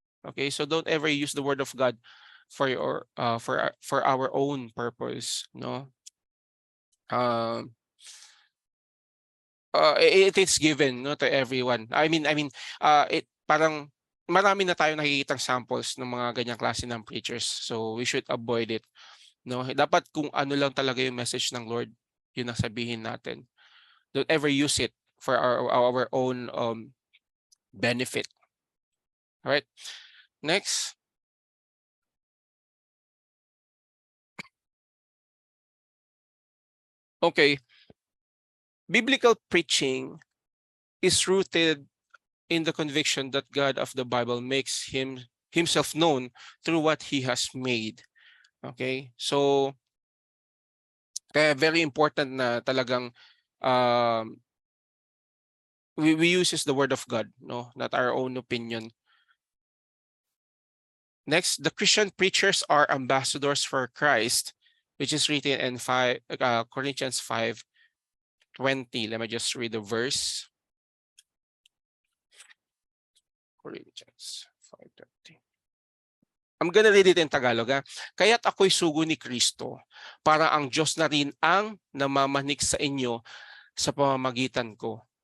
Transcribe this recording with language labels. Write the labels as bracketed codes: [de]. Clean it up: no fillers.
[en] Okay, so don't ever use the word of God for your for our own purpose, no. It is given, no, to everyone. [tl] It parang marami na tayong nakikitang samples ng mga ganyang klase ng preachers. [en] So we should avoid it, no. [tl] Dapat kung ano lang talaga yung message ng Lord, yun ang sabihin natin. [en] Don't ever use it for our own benefit. All right. Next. Okay. Biblical preaching is rooted in the conviction that God of the Bible makes himself known through what he has made. Okay? So [tl] kaya [en] very important na talagang we uses the word of God, no, not our own opinion. Next, the Christian preachers are ambassadors for Christ, which is written in Corinthians 5:20. Let me just read the verse. Corinthians 5:20. I'm gonna read it in Tagalog. [tl] Kaya't ako'y sugo ni Kristo para ang Diyos na rin ang namamanik sa inyo sa pamamagitan ko.